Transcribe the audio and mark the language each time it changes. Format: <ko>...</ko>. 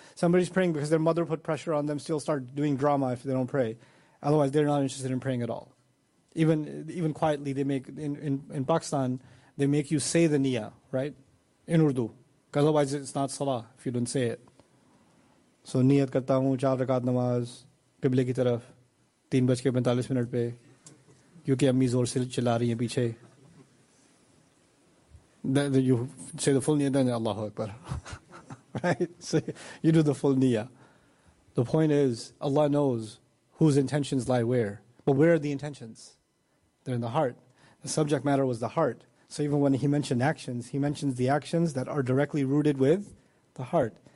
<en>Somebody's praying because their mother put pressure on them, still start doing drama if they don't pray. Otherwise, they're not interested in praying at all. Even quietly, they make in Pakistan, they make you say the niyyah, right? In Urdu. Otherwise, it's not salah if you don't say it.</en> <ur>So, نیت کرتا ہو، 4 رکعت نماز، قبلہ کی طرف، 3:45 پے، کیونکہ امی زور سے چلا رہی ہے پیچھے۔</ur> <en>Then you say the full niyyah, then Allahu Akbar. Right? So, you do the full niyyah. The point is, Allah knows whose intentions lie where. But where are the intentions? They're in the heart. The subject matter was the heart. So even when he mentioned actions, he mentions the actions that are directly rooted with the heart.</en>